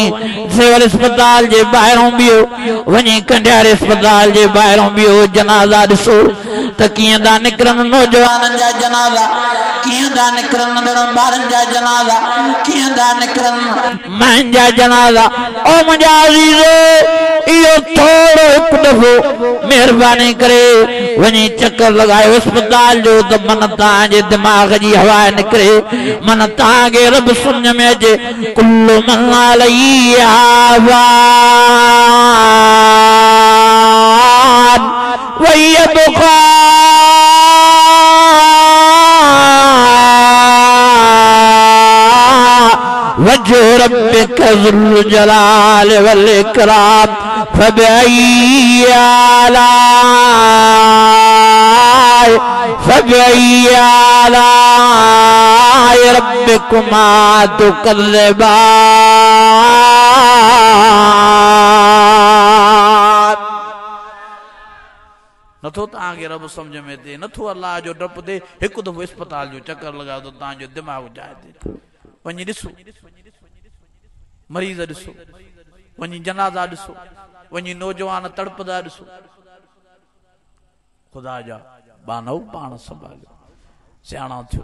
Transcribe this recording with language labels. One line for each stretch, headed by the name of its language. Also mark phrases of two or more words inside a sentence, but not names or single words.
Sindhi: सिविल अस्पताल जे ॿाहिरों बीहो वञी कंडियारे अस्पताल जे ॿाहिरों बीहो जनाज़ा ॾिसो त कीअं था निकिरनि नौजवाननि जा जनाज़ा कीअं था निकिरनि नंढड़नि ॿारनि जा जनाज़ा कीअं था निकिरनि माउनि जा जनाज़ा ओ मुंहिंजा अज़ीज़ो इहो थोरो हिकु दफ़ो महिरबानी करे वञी चक्कर लगायो अस्पताल जो तो मन ताजे दिमाग जी हवा निकरे मन तागे रब समझ में अचे
Arabic: كل من عليها و يبقى وجه ربك ذو الجلال والإكرام فبأي آلاء ربكما تكذبان
Sindhi: नथो तव्हांखे रब समझ में अचे नथो अल्लाह जो डप दे हिकु दफ़ो अस्पताल जो चक्कर लॻायो त तव्हांजो दिमाग़ जाए ते वञी ॾिसो मरीज़ ॾिसो वञी जनाज़ा ॾिसो वञी नौजवान तड़पदा ॾिसो खुदा जा बानव पाण संभालियो सियाणा थियो